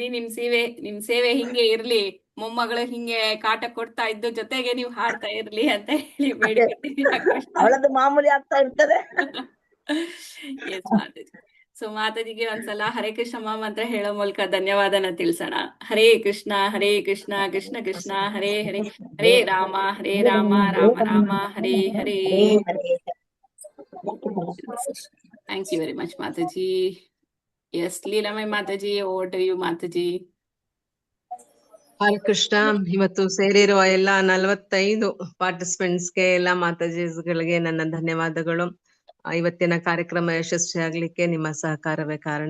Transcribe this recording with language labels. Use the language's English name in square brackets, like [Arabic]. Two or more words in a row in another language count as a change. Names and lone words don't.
[Kannada] ನಿಮ್ ಸೇವೆ ಹಿಂಗೆ ಇರ್ಲಿ, ಮೊಮ್ಮಗಳು ಹಿಂಗೆ ಕಾಟ ಕೊಡ್ತಾ ಇದ್ದು ಜೊತೆಗೆ ನೀವು ಹಾಡ್ತಾ ಇರ್ಲಿ ಅಂತ ಹೇಳಿ ಬೇಡ್ಕೊತೀನಿ. ಅವಳದ್ದು ಮಾಮೂಲಿ ಆಗ್ತಾ ಇರ್ತದೆ. ಎಸ್ ಮಾತಾಜಿ. ಸೊ ಮಾತಾಜಿಗೆ ಒಂದ್ಸಲ ಹರೇ ಕೃಷ್ಣ ಮಹಾಮಂತ್ರ ಹೇಳೋ ಮೂಲಕ ಧನ್ಯವಾದನ ತಿಳಿಸೋಣ. [Sanskrit] ಹರೇ ಕೃಷ್ಣ ಕೃಷ್ಣ ಕೃಷ್ಣ ಹರೇ ಹರೇ, ಹರೇ ರಾಮ ರಾಮ ರಾಮ ಹರೇ ಹರೇ. [English] thank you very much ಮಾತಾಜಿ. [Kannada] ಎಸ್ ಲೀಲಾಮೈ ಮಾತಾಜಿ, [English] over to you [Kannada] ಮಾತಾಜಿ. ಹರೇ ಕೃಷ್ಣ. ಇವತ್ತು ಸೇರಿರುವ ಎಲ್ಲ 45 ಪಾರ್ಟಿಸಿಪೆಂಟ್ಸ್ಗೆ, ಎಲ್ಲ ಮಾತಾಜಿಗಳಿಗೆ ನನ್ನ ಧನ್ಯವಾದಗಳು. ಇವತ್ತಿನ ಕಾರ್ಯಕ್ರಮ ಯಶಸ್ವಿಯಾಗ್ಲಿಕ್ಕೆ ನಿಮ್ಮ ಸಹಕಾರವೇ ಕಾರಣ.